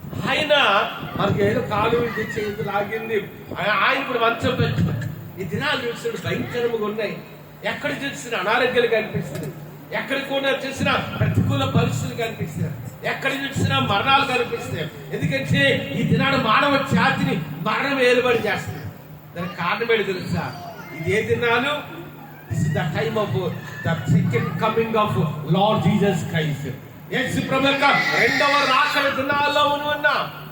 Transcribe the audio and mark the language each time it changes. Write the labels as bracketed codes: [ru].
[te] ఆయన మనకి ఏదో కాలు చేతి లాగింది, ఆయన కూడా మంచం పెట్టుకుని ఈ దినాలు చూసిన భయంకరంగా ఉన్నాయి. ఎక్కడ చూసిన అనారోగ్యాలు కనిపిస్తుంది, ఎక్కడ కూడా చూసినా ప్రతికూల పరిస్థితులు కనిపిస్తాయి, ఎక్కడ చూసినా మరణాలు కనిపిస్తాయి. ఎందుకంటే ఈ దినాడు మానవ జాతిని మరణం ఏలుబడి చేస్తుంది. దానికి కారణం ఏంటి తెలుసా? ఇది ఏ దినాలు? [en] This is the time of the second coming of Lord Jesus Christ. [te] యేసు ప్రభు యొక్క రెండవ రాకడ దినాల్లో ఉన్నాం.